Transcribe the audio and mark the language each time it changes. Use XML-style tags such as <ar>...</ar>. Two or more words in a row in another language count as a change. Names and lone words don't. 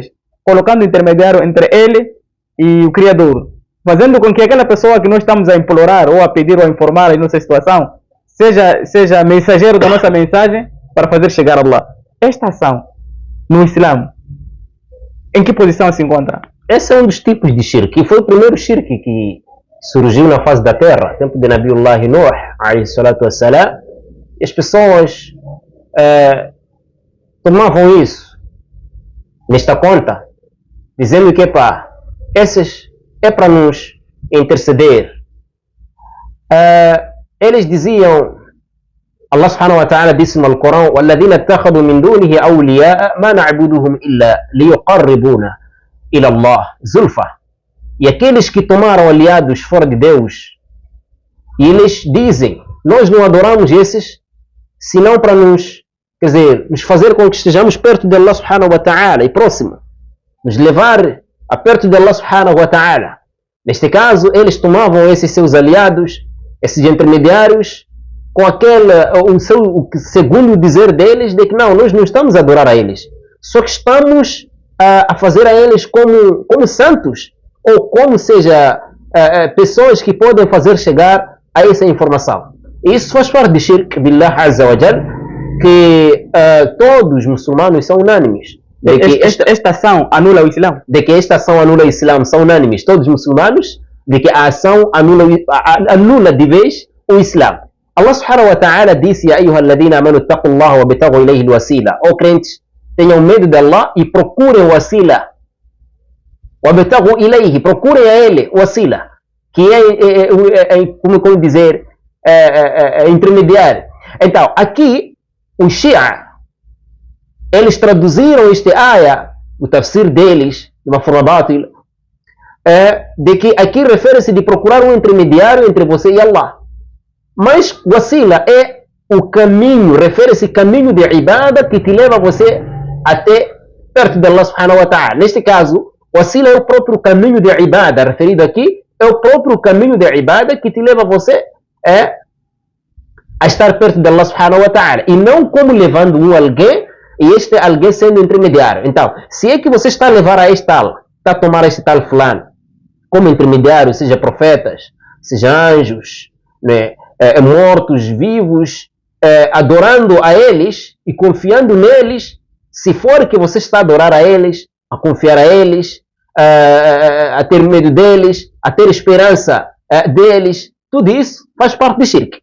<pt>Colocando intermediário entre ele e o Criador, fazendo com que aquela pessoa que nós estamos a implorar ou a pedir ou a informar a nossa situação seja mensageiro da nossa mensagem para fazer chegar a Allah. Esta ação no Islã, em que posição se encontra? Esse é um dos tipos de shirk, e foi o primeiro shirk que surgiu na face da terra, tempo de Nabiullah Nuh,</pt> <ar>عليه الصلاة والسلام.</ar> <pt>As pessoas tomavam isso nesta conta, dizendo que esses é para nos interceder. Eles diziam,</pt> <ar>الله سبحانه وتعالى</ar> <pt>disse no Alcorão:</pt> <ar>وَالَّذِينَ اتَّخَذُوا مِن دُونِهِ أَوْلِيَاءَ مَا نَعْبُدُهُمْ إِلَّا لِيُقَرِّبُونَ إِلَى اللَّهِ زُلْفَى.</ar> <pt>E aqueles que tomaram aliados fora de Deus, e eles dizem: nós não adoramos esses senão para nos fazer com que estejamos perto de</pt> <ar>الله سبحانه وتعالى</ar> <pt>e próximo, nos levar a perto de</pt> <ar>الله سبحانه وتعالى.</ar> <pt>Neste caso, eles tomavam esses seus aliados, esses intermediários, com o segundo dizer deles de que não, nós não estamos a adorar a eles, só que estamos a fazer a eles como santos, ou como seja, pessoas que podem fazer chegar a essa informação. E isso faz parte de</pt> <ar>شرك بالله عز وجل,</ar> <pt>que todos os muçulmanos são unânimes. Esta ação anula o Islã? De que esta ação anula o Islã, são unânimes todos os muçulmanos, de que a ação anula de vez o Islã.</pt> <ar>الله سبحانه وتعالى disse: يا أيها الذين آمنوا اتقوا الله وابتغوا إليه الوسيلة.</ar> <pt>Ó crentes, tenham medo de Allah e procurem o wasila.</pt> <ar>وابتغوا إليه,</ar> <pt>procurem a ele o wasila, que como dizer, intermediário. Então, aqui os Shia, eles traduziram este ayah, o tafsir deles, de uma forma bátil, de que aqui refere-se de procurar um intermediário entre você e Allah. Mas wasila é o caminho, refere-se caminho de ibada que te leva você até perto de</pt> <ar>الله سبحانه وتعالى.</ar> <pt>Neste caso, wasila é o próprio caminho de ibada, referido aqui, é o próprio caminho de ibada que te leva você a estar perto de</pt> <ar>الله سبحانه وتعالى,</ar> <pt>e não como levando alguém, e este alguém sendo intermediário. Então, se é que você está a levar a este tal, está a tomar este tal fulano como intermediário, seja profetas, seja anjos, né, mortos, vivos, adorando a eles e confiando neles, se for que você está a adorar a eles, a confiar a eles, a ter medo deles, a ter esperança deles, tudo isso faz parte de shirk.</pt>